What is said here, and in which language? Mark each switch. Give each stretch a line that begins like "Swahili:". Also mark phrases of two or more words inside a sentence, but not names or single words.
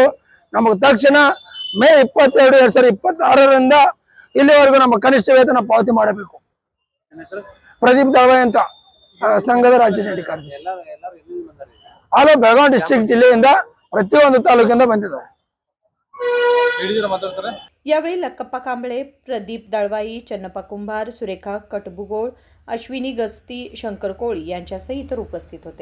Kannada: ನಮಗೆ ತಕ್ಷಣ ಮೇ 22, 2026 ಇಲ್ಲಿವರೆಗೂ ನಮ್ಮ ಕನಿಷ್ಠ ವೇತನ ಪಾವತಿ ಮಾಡಬೇಕು. ಪ್ರದೀಪ್ ದಳವಾಯಿ ಅಂತ ಸಂಘದ ರಾಜ್ಯ ಜಂಟಿ ಕಾರ್ಯದರ್ಶಿ. ಆಲ್ ಬೆಳಗಾವಿ ಡಿಸ್ಟ್ರಿಕ್ಟ್ ಜಿಲ್ಲೆಯಿಂದ ಪ್ರತಿಯೊಂದು ತಾಲೂಕಿಂದ ಬಂದಿದ್ದಾರೆ.
Marathi: यावेळी लक्कप्पा कांबळे, प्रदीप दळवाई, चन्नप्पा कुंभार, सुरेखा कटबुगोळ, अश्विनी गस्ती, शंकर कोळी यांच्यासह इतर उपस्थित होते.